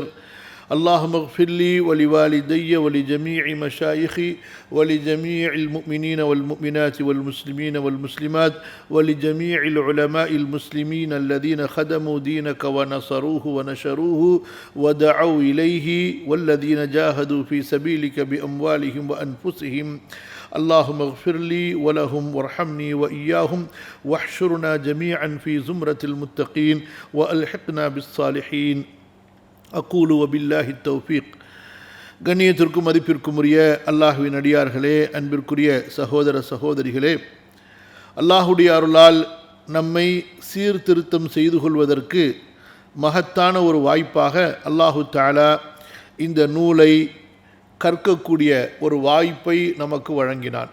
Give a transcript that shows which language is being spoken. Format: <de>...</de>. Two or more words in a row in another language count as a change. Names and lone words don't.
<ar>اللهم اغفر لي ولوالدي ولجميع مشايخي ولجميع المؤمنين والمؤمنات والمسلمين والمسلمات ولجميع العلماء المسلمين الذين خدموا دينك ونصروه ونشروه ودعوا إليه والذين جاهدوا في سبيلك بأموالهم وأنفسهم. اللهم اغفر لي ولهم وارحمني وإياهم واحشرنا جميعا في زمرة المتقين وألحقنا بالصالحين. أقول وبالله التوفيق.</ar> <ta>கண்ணியத்திற்கும் மதிப்பிற்கும் உரிய அல்லாஹுவின் அடியார்களே, அன்பிற்குரிய சகோதர சகோதரிகளே, அல்லாஹுடைய அருளால் நம்மை சீர்திருத்தம் செய்து கொள்வதற்கு மகத்தான ஒரு வாய்ப்பாக</ta> <ar>الله تعالى</ar> <ta>இந்த நூலை கற்கக்கூடிய ஒரு வாய்ப்பை நமக்கு வழங்கினான்.</ta>